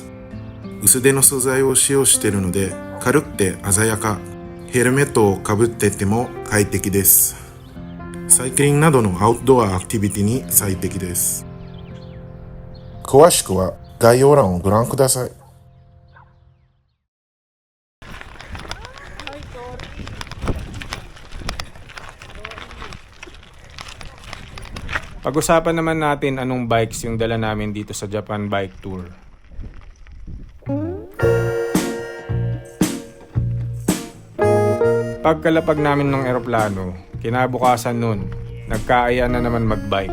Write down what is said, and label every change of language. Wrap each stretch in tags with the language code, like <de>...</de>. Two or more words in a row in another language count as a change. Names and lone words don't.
<ja>薄手の素材を使用しているので軽くて鮮やか。ヘルメットをかぶってても快適です。サイクリングなどのアウトドアアクティビティに最適です。詳しくは概要欄をご覧ください。</ja> <tl>Pag-usapan naman natin anong bikes yung dala namin dito sa Japan Bike Tour. Pagkalapag namin ng eroplano, kinabukasan nun, nagkaaya na naman magbike.</tl>